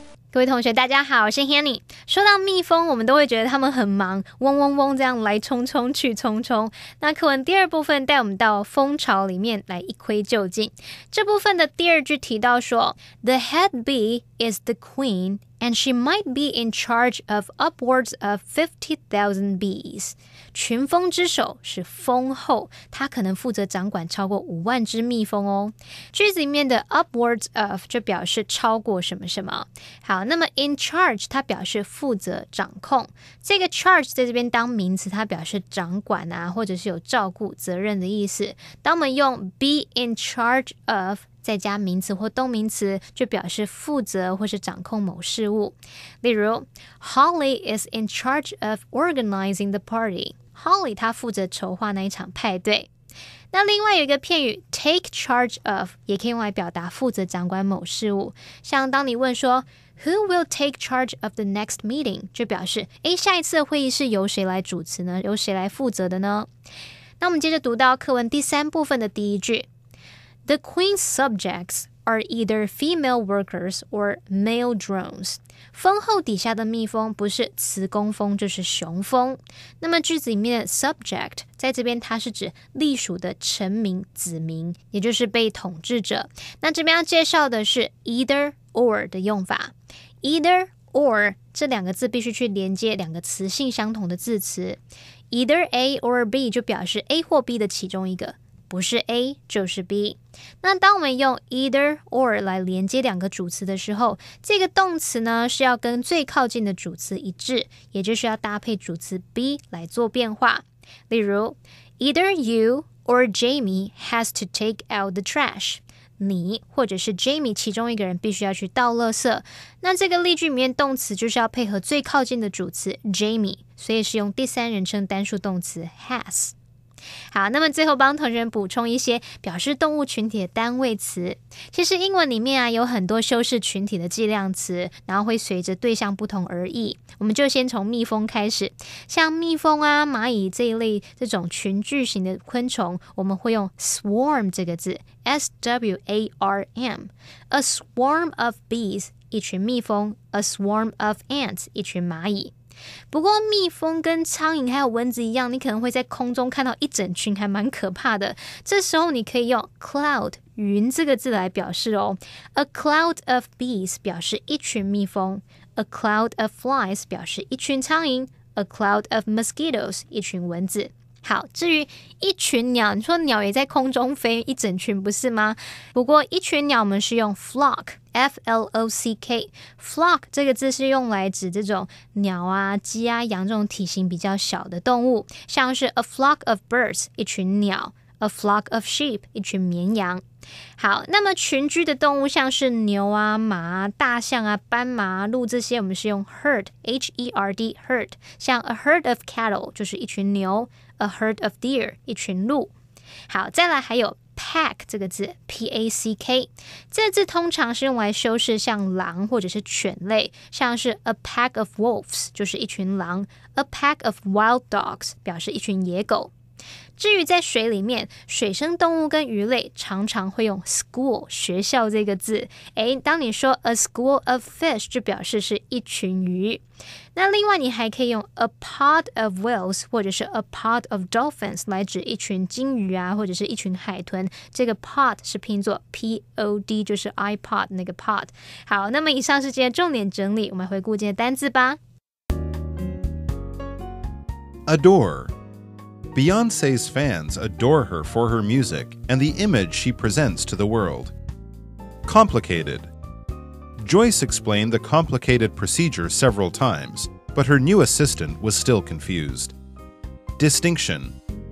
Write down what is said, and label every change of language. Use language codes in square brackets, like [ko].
[zh] 各位同学大家好，我是 Hanny。说到蜜蜂，我们都会觉得他们很忙，嗡嗡嗡这样来匆匆去匆匆。那课文第二部分带我们到蜂巢里面来一窥究竟。这部分的第二句提到说 [en] The head bee is the queen and she might be in charge of upwards of 50,000 bees. [zh] 群蜂之首是蜂后，她可能负责掌管超过5万只蜜蜂哦。句子里面的 upwards of 就表示超过什么什么。好，那么 in charge 它表示负责掌控。这个 charge 在这边当名词，它表示掌管啊，或者是有照顾责任的意思。当我们用 be in charge of再加名词或动名词，就表示负责或是掌控某事物。例如 [en] Holly is in charge of organizing the party. [zh] Holly 她负责筹划那一场派对。那另外有一个片语 take charge of 也可以用来表达负责掌管某事物。像当你问说 [en] Who will take charge of the next meeting? [zh] 就表示下一次的会议是由谁来主持呢？由谁来负责的呢？那我们接着读到课文第3部分的第一句 [en] The queen's subjects are either female workers or male drones. [zh] 蜂后底下的蜜蜂不是雌工蜂就是雄蜂。那么句子里面的 subject 在这边它是指隶属的臣民子民，也就是被统治者。那这边要介绍的是 either or 的用法。 either or 这两个字必须去连接两个词性相同的字词。 either A or B 就表示 A 或 B 的其中一个。不是 A 就是 B。那当我们用 either or 来连接两个主词的时候，这个动词呢是要跟最靠近的主词一致，也就是要搭配主词 be 来做变化。例如 [en] Either you or Jamie has to take out the trash. [zh] 你或者是 Jamie 其中一个人必须要去倒垃圾。那这个例句里面动词就是要配合最靠近的主词 Jamie， 所以是用第三人称单数动词 has。好，那么最后帮同学们补充一些表示动物群体的单位词。其实英文里面有很多修饰群体的计量词，然后会随着对象不同而异。我们就先从蜜蜂开始，像蜜蜂啊、蚂蚁这一类这种群聚型的昆虫，我们会用 swarm 这个字 S-W-A-R-M。 [en] A swarm of bees [zh] 一群蜜蜂， [en] A swarm of ants [zh] 一群蚂蚁。不过蜜蜂跟苍蝇还有蚊子一样，你可能会在空中看到一整群，还蛮可怕的。这时候你可以用 cloud 云这个字来表示哦。 [en] A cloud of bees [zh] 表示一群蜜蜂， [en] A cloud of flies [zh] 表示一群苍蝇， [en] A cloud of mosquitoes [zh] 一群蚊子。好，至于一群鸟，你说鸟也在空中飞一整群不是吗？不过一群鸟我们是用 flock F-L-O-C-K。 flock 这个字是用来指这种鸟啊、鸡啊、羊这种体型比较小的动物，像是 [en] a flock of birds [zh] 一群鸟， [en] a flock of sheep [zh] 一群绵羊。好，那么群居的动物像是牛啊、马啊、大象啊、斑马啊、鹿这些，我们是用 herd H-E-R-D herd。 [en] 像 a herd of cattle [zh] 就是一群牛， [en] a herd of deer [zh] 一群鹿。好，再来还有pack 这个字 P-A-C-K。这个字通常是用来修饰像狼或者是犬类，像是 [en] a pack of wolves [zh] 就是一群狼， [en] a pack of wild dogs [zh] 表示一群野狗。至于在水里面，水生动物跟鱼类常常会用 school 学校这个字。当你说 [en] a school of fish [zh] 就表示是一群鱼。那另外你还可以用 [en] a pod of whales [zh] 或者是 [en] a pod of dolphins [zh] 来指一群鲸鱼啊，或者是一群海豚。这个 pod 是拼作 P-O-D 就是 iPod 那个 pod。好，那么以上是今天重点整理，我们回顾今天的单字吧。 [en] Adore. Beyoncé's fans adore her for her music and the image she presents to the world. Complicated. Joyce explained the complicated procedure several times, but her new assistant was still confused. Distinction.